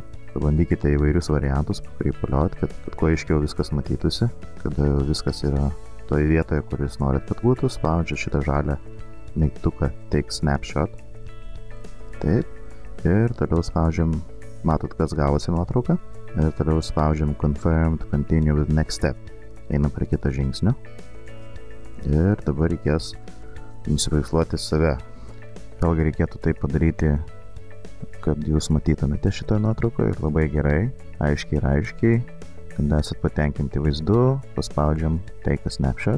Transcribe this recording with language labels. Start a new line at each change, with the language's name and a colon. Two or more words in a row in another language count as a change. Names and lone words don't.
Lithuanian: Pabandykite įvairius variantus pakrypalioti, kad kuo aiškiau viskas matytųsi, kada viskas yra toje vietoje, kur jūs norit, kad būtų. Spaudžiat šitą žalią mygtuką
English: Take Snapshot.
Lithuanian: Taip. Ir toliau spaudžiam, matot, kas gavosi nuotrauką. Ir toliau spaudžiam
English: Confirm to continue with next step.
Lithuanian: Einam prie kito žingsnio. Ir dabar reikės nusipaveiksluoti save. Vėlgi reikėtų tai padaryti, kad jūs matytumėte šitoje nuotraukoje ir labai gerai, aiškiai, kad esat patenkinti vaizdu, paspaudžiam
English: Take a Snapshot.